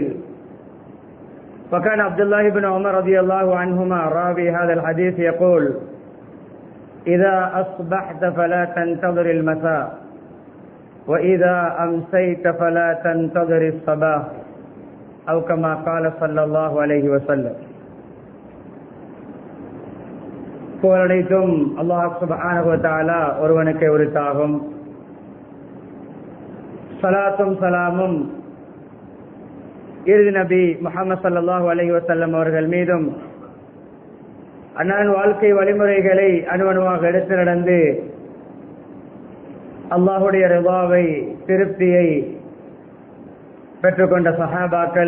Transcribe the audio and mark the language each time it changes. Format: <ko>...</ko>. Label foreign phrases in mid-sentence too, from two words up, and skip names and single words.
<ar>وكان عبد الله بن عمر رضي الله عنهما راوي هذا الحديث يقول إذا أصبحت فلا تنتظر المساء وإذا أمسيت فلا تنتظر الصباح أو كما قال صلى الله عليه وسلم.</ar> <ta>புகழனைத்தும் அல்லாஹ்</ta> <ar>سبحانه وتعالى</ar> <ta>ஒருவனுக்கு உரித்தாகும். சலாத்தும் சலாமும் இறுதி நபி முஹம்மது</ta> <ar>صلى الله عليه وسلم</ar> <ta>அவர்கள் மீதும் அன்னாரின் வாழ்க்கை வழிமுறைகளை அணுவணுவாக எடுத்து நடந்து அல்லாஹுடைய ரிதாவை திருப்தியை பெற்றுக்கொண்ட சஹாபாக்கள்</ta>